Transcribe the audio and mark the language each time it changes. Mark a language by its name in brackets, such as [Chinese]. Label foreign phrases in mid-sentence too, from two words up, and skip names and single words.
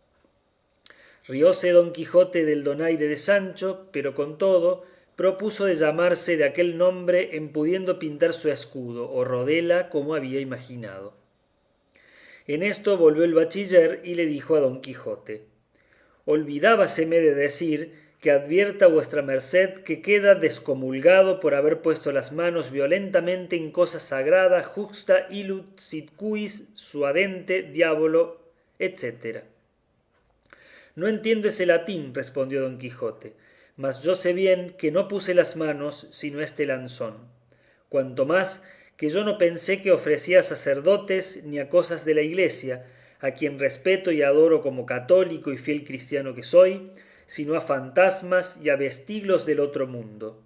[Spanish] Rióse don Quijote del donaire de Sancho, pero con todo propuso de llamarse de aquel nombre en pudiendo pintar su escudo o rodela como había imaginado. En esto volvió el bachiller y le dijo a don Quijote: olvidábaseme de decir que advierta vuestra merced que queda descomulgado por haber puesto las manos violentamente en cosa sagrada [Latin] juxta illut sit quis suadente diabolo, [Spanish] etc. No entiendo ese latín, respondió don Quijote, mas yo sé bien que no puse las manos sino este lanzón. Cuanto más que yo no pensé que ofrecía a sacerdotes ni a cosas de la iglesia, a quien respeto y adoro como católico y fiel cristiano que soy, sino a fantasmas y a vestiglos del otro mundo.